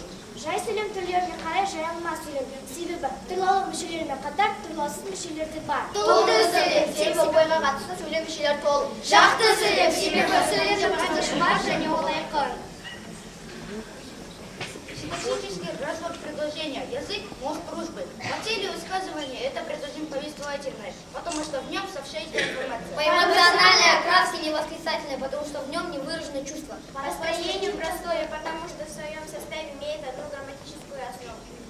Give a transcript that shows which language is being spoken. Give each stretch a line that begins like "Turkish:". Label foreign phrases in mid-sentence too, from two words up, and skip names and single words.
Kazakh: Жай сөйлем түрлеріне қарай жайылма сөйлем. Себебі түрлаулы мүшелермен қатар түрлаусыз мүшелер де бар. Толды сөйлем, себебі ойға қатысты сөйлем мүшелер толы. Жақты сөйлем, себебі сөйлем қатышы бар және ол айқын.
Russian: Синтаксический разбор предложения. Язык – мозг дружбы. По цели высказывания это предложение повествовательное, потому что в нем сообщается информация. По эмоциональной окраске не восклицательное, потому что в нем не выражены чувства. По построению простое, потому что в своем составе имеет одну грамматическую основу.